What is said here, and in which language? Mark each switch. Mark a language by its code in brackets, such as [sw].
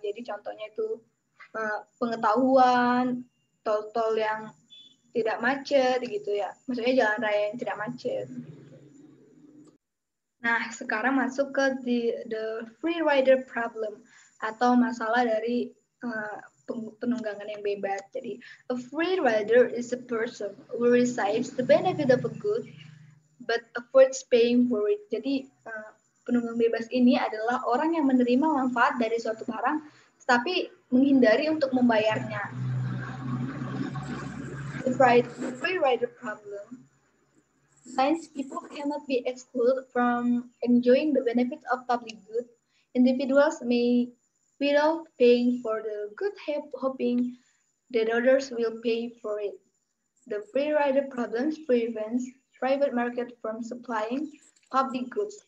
[id] Jadi contohnya itu pengetahuan, tol-tol yang tidak macet gitu ya. Maksudnya jalan raya yang tidak macet. Nah, sekarang masuk ke [en] the free rider problem [id] atau masalah dari penunggangan yang bebas. [en] Jadi, a free rider is a person who receives the benefit of a good but avoids paying for it. [id] Jadi, penunggang bebas ini adalah orang yang menerima manfaat dari suatu barang tapi menghindari untuk membayarnya. The free rider problem. Since people cannot be excluded from enjoying the benefits of public good, individuals may, without paying for the good, hoping that others will pay for it. The free rider problem prevents private market from supplying public goods.